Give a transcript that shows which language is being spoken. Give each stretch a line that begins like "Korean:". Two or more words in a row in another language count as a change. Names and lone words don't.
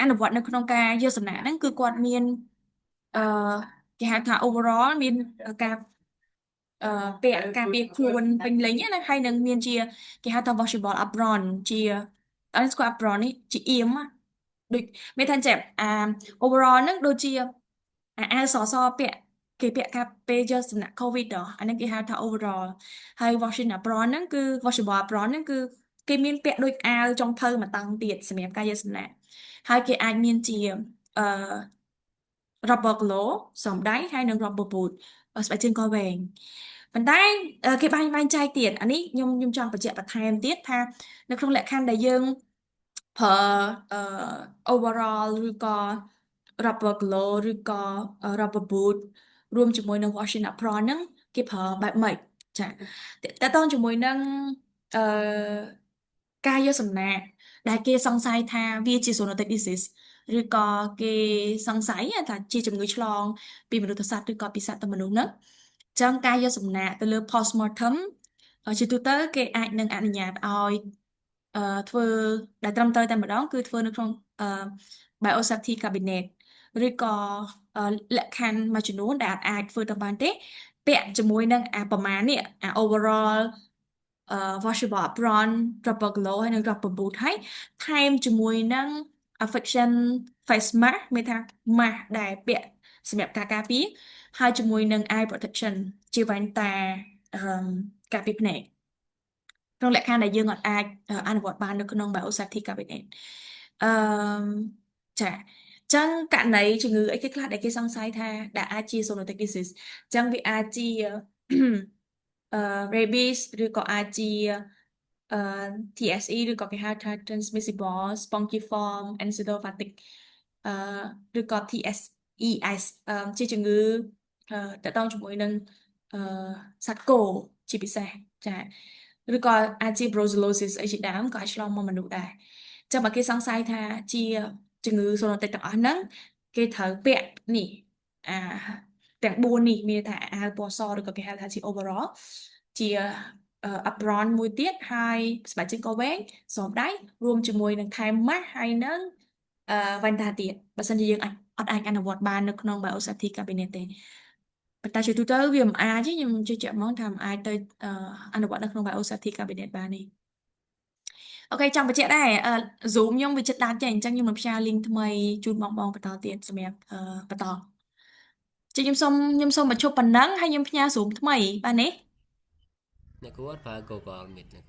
Khmer: នុវត្តនៅក្នុងការយកសំណាក់ហ្នឹងគឺគាត់មានអឺគេហៅថា overall មានការពាក់ការពារខ្លួនពេញលេញណាហើយនឹងមានជាគេហៅថា
English: washable apron
Khmer: ជាអត់ស្គាល់ apron នេះជាអៀមដូចមានថាចេះoverall ហ្នឹងដូចជាអាវសពាក់ គេពាក់កាពេលយកសំណាក់ COVID អាហ្នឹងគេហៅថា overall ហើយ
English: washing apron
Khmer: ហ្នឹងគឺ
English: washable apron
Khmer: ហ្នឹងគឺគេមានពាក់ដូចអាវចុងភៅមួយតង់ទៀតសម្រាប់ការយកសំណាក់ហើយគេអាចមានជាអឺ
English: rubber glove
Khmer: ស្រោមដៃហើយនិង
English: rubber boot
Khmer: ស្បែកជើងកវែងប៉ុន្តែគេបែងចែកទៀតអានេះខ្ញុំចង់បញ្ជាក់បន្ថែមទៀតថានៅក្នុងលក្ខខណ្ឌដែលយើងប្រើoverall ឬក៏
English: rubber glue
Khmer: ឬក៏
English: rubber boot
Khmer: រួមជាមួយនឹង
English: washing apron
Khmer: ហ្នឹងគេប្រើបែបម៉េចចាតើតើតជាមួយនឹងអឺការយកសំណាកដែលគេសង្ស័យថាវាជា
English: zoonotic disease
Khmer: ឬក៏គេសង្ស័យថាជា ជំងឺឆ្លងពីមនុស្សទៅសត្វឬក៏ពីសត្វទៅមនុស្សហ្នឹងចឹងការយកសំណាកទៅលើ postmortem ជាទូទៅគេអាចនឹងអនុញ្ញាតឲ្យធ្វើដែលត្រឹមត្រូវតែ ម្ដងគឺធ្វើនៅក្នុង
English: biosafety cabinet
Khmer: ឬក៏លក្ខខណ្ឌមួយចំនួនដែលអាចធ្វើទៅបានទេពាក់ជាមួយ នឹងប្រមាណនេះ
English: overall washable apron rubber glove
Khmer: ហើយនិង
English: rubber boot
Khmer: ហើយថែមជាមួយនឹង
English: affection face mask
Khmer: មានថា mask ដែលពាក់សម្រាប់ការការពារហើយជាមួយនឹង
English: eye protection
Khmer: ជាវ៉ែនតាការពារភ្នែកក្នុងលក្ខខណ្ឌដែលយើងអាចអនុវត្តបាននៅក្នុង
English: biosafety cabinet
Khmer: អឺចាចឹងករណីជំងឺអីគេខ្លះដែលគេសង្ស័យថាដែលអាចជា
English: zoonotic disease
Khmer: ចឹងវាអាចជា rabies ឬក៏អាចជា TSE ឬក៏គេហៅថា
English: transmissible spongiform encephalopathic
Khmer: ឬក៏ TSES ជាជំងឺតកតងជាមួយនឹងសត្វគោជាពិសេសចាឬក៏អាចជា brucellosis អីជាដើមក៏អាចឆ្លងមកមនុស្ស ដែរចាំបើគេសង្ស័យថាជាជំងឺ zoonotic ទាំងអស់ហ្នឹងគេត្រូវពាក់នេះទាំង4នេះមានថាអាវពណ៌សឬក៏គេហៅថាជា overall ជា apron មួយទៀតហើយស្បែកជើងក៏វែងស្រោមដៃរួមជាមួយនឹងថែម mask ហើយនឹងវ៉ែនតាទៀតបើសិនជាយើងអត់អាចអនុវត្តបាននៅក្នុង
English: biosafety cabinet
Khmer: ទេប៉ុន្តែជាទូទៅវាមិនអាចទេខ្ញុំជឿជាក់ហ្មងថាមិនអាចទៅអនុវត្តនៅក្នុង
English: biosafety cabinet
Khmer: បានទេអូខេចង់បញ្ជាក់ដែរZoom ខ្ញុំវាចិត្តដាច់ចេះអញ្ចឹងខ្ញុំនឹងផ្សាយ link ថ្មីជូនបងបន្តទៀតសម្រាប់បន្តចឹងខ្ញុំសូមបញ្ឈប់ប៉ុណ្ណឹងហើយខ្ញុំផ្ញើ Zoom ថ្មីបានទេ អ្នកគ្រូអត់ប្រើ Google Meet អ្នកគ្រូ